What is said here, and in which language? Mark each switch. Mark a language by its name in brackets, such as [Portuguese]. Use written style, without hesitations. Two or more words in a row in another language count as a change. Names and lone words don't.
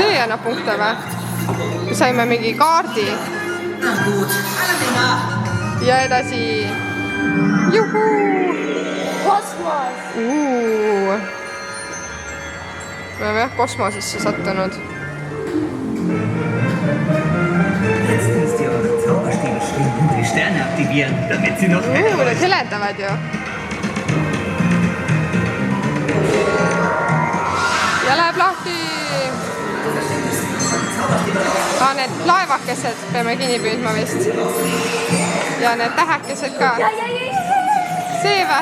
[Estonian] annab punkte või? Saime mingi kaardi. Ja edasi. Juhuu! Kosmos! Me oleme jah kosmosesse sattunud. [German] Jetzt müsst ihr eure Zauberstäbe schwingen und die Sterne aktivieren, damit sie noch heller [Estonian] Need heledavad ju. Ja läheb lahti. Need laevakesed peame kinni püüdma vist. Ja need tähekesed ka. See või?